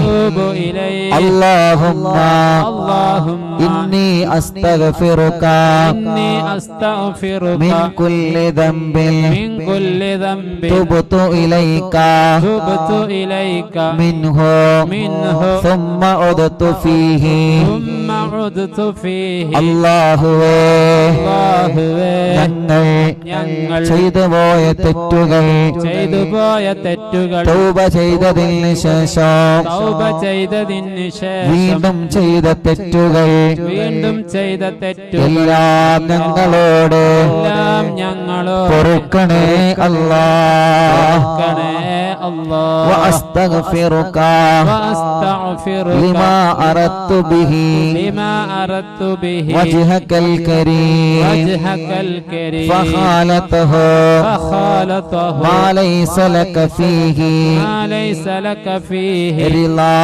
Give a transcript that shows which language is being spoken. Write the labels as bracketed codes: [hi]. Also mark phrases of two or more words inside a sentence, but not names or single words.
[ar] اللهم إني أستغفرك من كل ذنب تبت إليك منه ثم عدت فيه. [ml] ഞങ്ങൾ ചെയ്തു പോയ തെറ്റുകൾ തൗബ ചെയ്തതിന് ശേഷം വീണ്ടും ചെയ്ത തെറ്റുകൾ എല്ലാം ഞങ്ങളോട് പൊറുക്കണേ അല്ലാഹ്. [ar] وأستغفرك لما أردت به وجهك الكريم فخالته ما ليس لك فيه رضا.